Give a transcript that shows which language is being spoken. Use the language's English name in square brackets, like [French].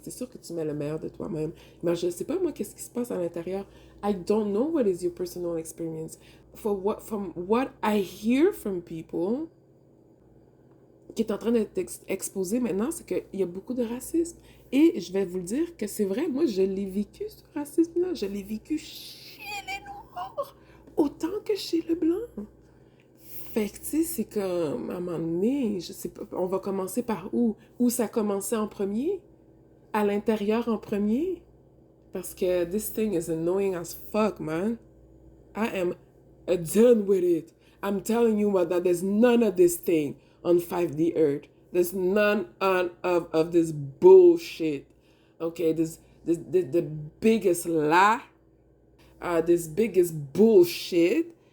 [French] C'est sûr que tu mets le meilleur de toi-même. Mais je sais pas, moi, qu'est-ce qui se passe à l'intérieur. [English] I don't know what is your personal experience. From what I hear from people, [French] qui est en train d'être exposé maintenant, c'est qu'il y a beaucoup de racisme. Et je vais vous le dire que c'est vrai, moi, je l'ai vécu, ce racisme-là. Je l'ai vécu chez les Noirs, autant que chez le Blanc. Fait que, tu sais, c'est comme, à un moment donné, je sais pas, on va commencer par où? Où ça commençait en premier? À l'intérieur en premier? Parce que [English] this thing is annoying as fuck, man. I am done with it. I'm telling you what, that there's none of this thing on 5D Earth. There's none of this bullshit. Okay, the biggest lie, this biggest bullshit.